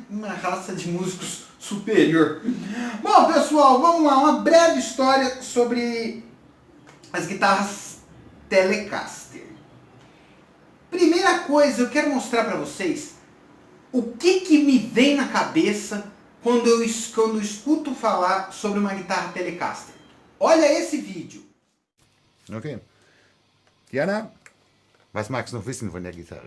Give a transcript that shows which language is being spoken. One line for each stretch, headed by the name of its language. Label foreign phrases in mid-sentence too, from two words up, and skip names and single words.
Portuguese: Uma raça de músicos superior. Bom, pessoal, vamos lá, uma breve história sobre as guitarras Telecaster. Primeira coisa, eu quero mostrar para vocês o que me vem na cabeça quando eu escuto falar sobre uma guitarra Telecaster. Olha esse vídeo. Okay.
German: Jana, was magst du noch wissen von der Gitarre?